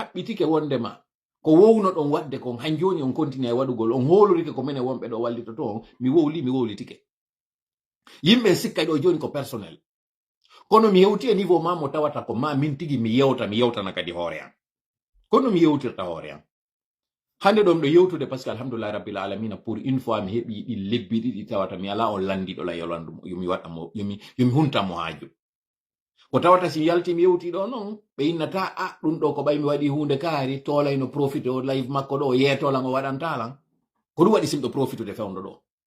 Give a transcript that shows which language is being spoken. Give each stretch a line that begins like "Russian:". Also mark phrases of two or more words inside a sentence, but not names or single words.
Fula: haɓɓitike wondema ko wowno ɗon wadde kon han joni
French: on continue
Fula: e waɗugol on holorike ko mene wonɓe ɗo wallitoto on mi wowlitike yimɓe sikka ɗo joni ko personnel kono mi yewti e niveau ma mo tawata ko ma min tigi mi yewtana kadi hoore am kono mi yewtirta hoore am hande ɗo miɗo yewtude
French: par ce que
Arabic: alhamdulillah rabbil alamina
French: pour une fois
Fula: mi heɓi ɗi lebbi ɗiɗi tawata mi ala on landiɗo la yolandu yomi waɗamo yomi huntamo haaju ko tawata si yalti mi yewti ɗo noon ɓe innata a ɗum ɗo ko ɓay mi waɗi hunde kaari tolayno profite o live makko ɗo o yeetolan o waɗantalan ko ɗum waɗi simɗo profitude fewndo ɗo